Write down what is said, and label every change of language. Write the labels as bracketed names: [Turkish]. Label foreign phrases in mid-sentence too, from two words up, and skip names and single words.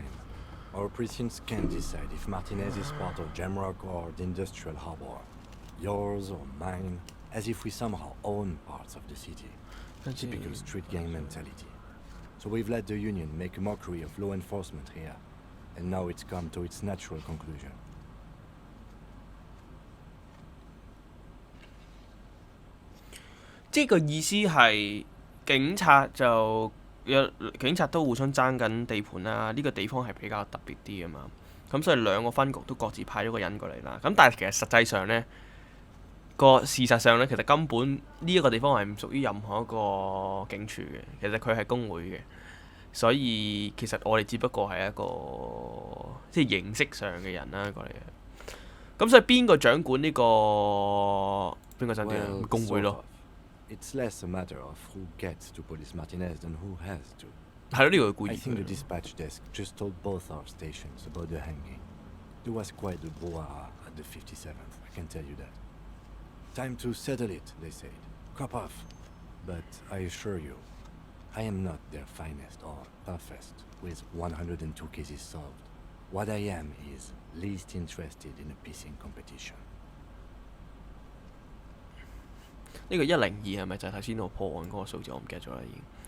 [English] Our precincts can't decide if Martinez is part of Jamrock or the Industrial Harbor. Yours or mine, as if we somehow own parts of the city. Typical street gang mentality. So we've let the Union make a mockery of law enforcement here. And now it's come to its natural conclusion. [Cantonese] 即係個意思係警察就警察都互相爭緊地盤啦。呢個地方係比較特別啲啊嘛。咁所以兩個分局都各自派咗個人過嚟啦。咁但係其實實際上呢，事實上呢，其實根本呢一個地方係唔屬於任何一個警署嘅。其實佢係工會嘅。所以其實我哋只不過係一個即係形式上嘅人啦過嚟嘅。咁所以邊個掌管呢個邊個酒店啊？工會 [English] sort [Cantonese] 咯。 [English] of. It's less a matter of who gets to police Martinez than who has to. [Cantonese] 係咯，呢個係故 [English] I [Cantonese] 意 [English] think the [Cantonese] 嘅。 [English] dispatch desk just told both our stations about the hanging. There was quite a brouhaha at the 57th, I can tell you that. Time to settle it, they said. Cop off. But I assure you, I am not their finest or toughest with 102 cases solved. What I am is least interested in a pissing competition. [Cantonese] 呢個102係咪就係頭先我破案嗰個數字？我唔記得咗啦已經。